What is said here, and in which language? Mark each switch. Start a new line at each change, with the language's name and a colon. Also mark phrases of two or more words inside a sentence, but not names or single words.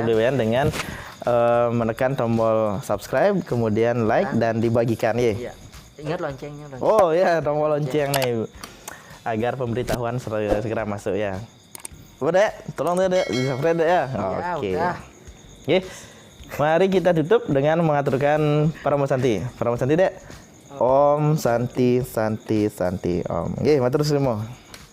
Indonesian: Beli Wayan dengan menekan tombol subscribe, kemudian like dan dibagikan ya. Iya. Ingat loncengnya. Oh ya, tombol lonceng nih agar pemberitahuan segera masuk ya. Udah, tolong deh di-subscribe deh ya. Ya, Oke. udah. Oke. Mari kita tutup dengan mengaturkan Paramo Santi. Paramo Santi dek.
Sanskrit: Om Santi Santi Santi Om.
Indonesian: Oke, matur semua.